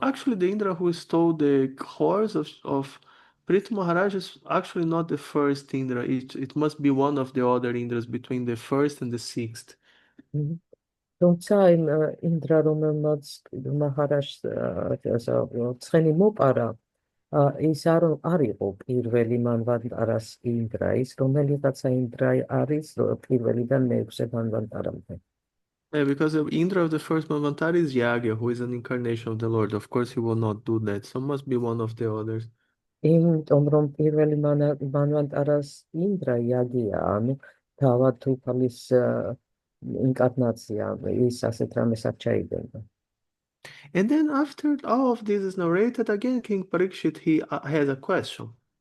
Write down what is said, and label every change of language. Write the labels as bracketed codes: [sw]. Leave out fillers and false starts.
[en] Actually, the Indra who stole the horse of Prithu Maharaj is actually not the first Indra. It must be one of the other Indras between the first and the sixth. [ka] თუმცა იმ ინდრა, რომელმაც მაჰარაჟს ცხენი მოპარა, ის არ იყო პირველი მანვანტარას ინდრა, ის რომელიღაცა ინდრა არის პირველიდან მეექვსე მანვანტარამდე. [en] Yeah, because the Indra of the first Manvantara is Yagya, who is an incarnation of the Lord. Of course, he will not do that. So must be one of the others. [ka] იმიტომ რომ პირველი მანვანტარას ინდრა იაგია, ანუ თავად უფალის ინკარნაცია, ის ასეთ რამეს არ ჩაიდება. [en] And then after all of this is narrated, again, King Parikshit, he has a question.